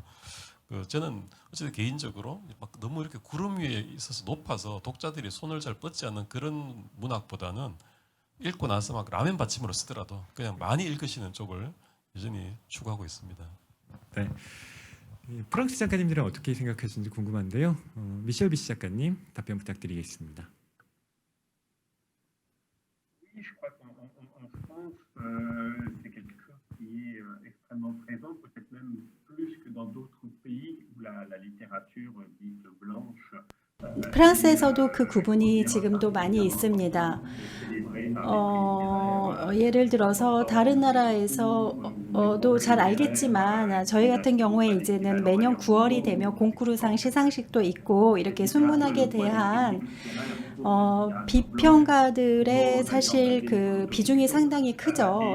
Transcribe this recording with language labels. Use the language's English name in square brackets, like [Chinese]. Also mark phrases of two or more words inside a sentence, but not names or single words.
[Korean] 저는 어쨌든 개인적으로 너무 이렇게 구름 위에 있어서 높아서 독자들이 손을 잘 뻗지 않는 그런 문학보다는 읽고 나서 막 라면 받침으로 쓰더라도 그냥 많이 읽으시는 쪽을 여전히 추구하고 있습니다. 네. 프랑스 작가님들은 어떻게 생각하시는지 궁금한데요. 미셸 비시 작가님 답변 부탁드리겠습니다. [French] Oui, je crois qu'en France, c'est quelque chose qui est extrêmement présent, peut-être même plus que dans d'autres pays où la littérature dite blanche. [Korean] 프랑스에서도 그 구분이 지금도 많이 있습니다. 예를 들어서 다른 나라에서도 잘 알겠지만 저희 같은 경우에 이제는 매년 9월이 되면 콩쿠르상 시상식도 있고 이렇게 순문학에 대한 비평가들의 사실 그 비중이 상당히 크죠.